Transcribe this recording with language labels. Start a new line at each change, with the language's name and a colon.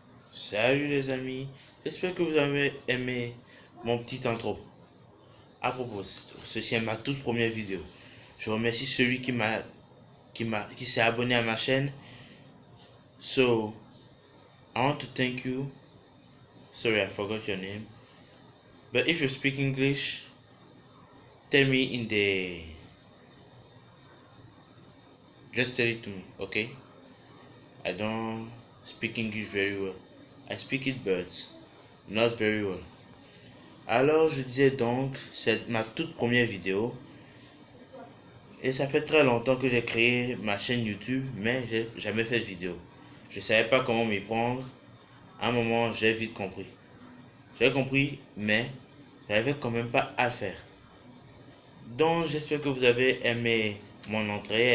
French: Salut les amis, j'espère que vous avez aimé mon petit intro. À propos, ceci est ma toute première vidéo. Je remercie celui qui s'est abonné à ma chaîne.
English: So, I want to thank you. Sorry, I forgot your name. But if you speak English, tell me just tell it to me, okay? I don't speak English very well. I speak it, but not very well.
French: Alors, je disais donc, c'est ma toute première vidéo. Et ça fait très longtemps que j'ai créé ma chaîne YouTube, mais j'ai jamais fait de vidéo. Je savais pas comment m'y prendre. À un moment, j'ai vite compris. J'ai compris, mais j'avais quand même pas à le faire. Donc, j'espère que vous avez aimé mon entrée.